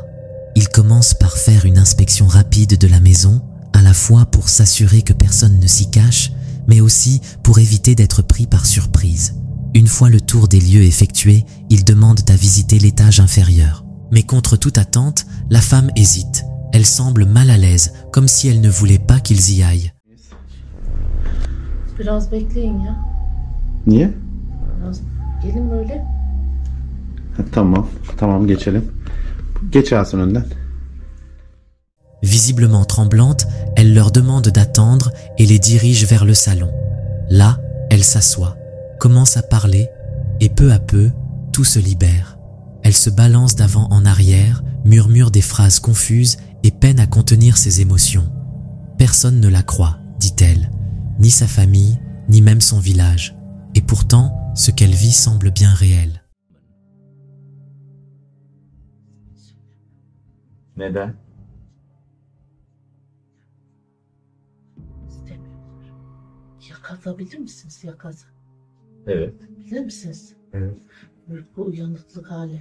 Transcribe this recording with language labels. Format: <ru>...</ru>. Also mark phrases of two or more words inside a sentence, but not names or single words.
<fr>Ils commencent par faire une inspection rapide de la maison, à la fois pour s'assurer que personne ne s'y cache, mais aussi pour éviter d'être pris par surprise. Une fois le tour des lieux effectué, ils demandent à visiter l'étage inférieur. Mais contre toute attente, la femme hésite. Elle semble mal à l'aise, comme si elle ne voulait pas qu'ils y aillent.</fr> <tr>Biraz bekleyin ya. Niye? Biraz gelin böyle. Tamam geçelim. Geç Asın önden.</tr> <fr>Visiblement tremblante, elle leur demande d'attendre et les dirige vers le salon. Là, elle s'assoit, commence à parler et peu à peu, tout se libère. Elle se balance d'avant en arrière, murmure des phrases confuses et peine à contenir ses émotions. Personne ne la croit, dit-elle, ni sa famille, ni même son village. Et pourtant, ce qu'elle vit semble bien réel.</fr> <tr>Neden? İstemiyorlar. Yakaza bilir misiniz yakaza? Evet. Bilir misiniz? Evet. Bu uyanıklık hali.</tr>